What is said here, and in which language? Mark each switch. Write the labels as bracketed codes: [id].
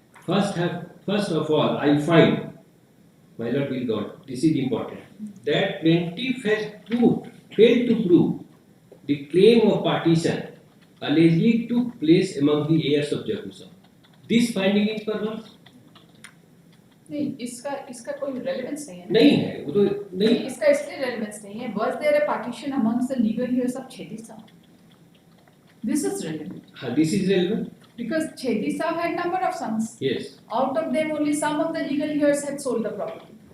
[en] First of all, I find, my lord will God, this is important, that plaintiff has failed to prove the claim of partition allegedly took place among the heirs of Jaggu Saab. This finding is perverse. [hi] नहीं इसका कोई relevance नहीं है नहीं है वो तो नहीं इसका इसलिए रेलेवेंस नहीं है [en] was there a partition amongst the legal heirs of Chedi Saab? This is relevant. This is relevant. Because Chedi Saab had number of sons. Yes. Out of them, only some of the legal heirs had sold the property.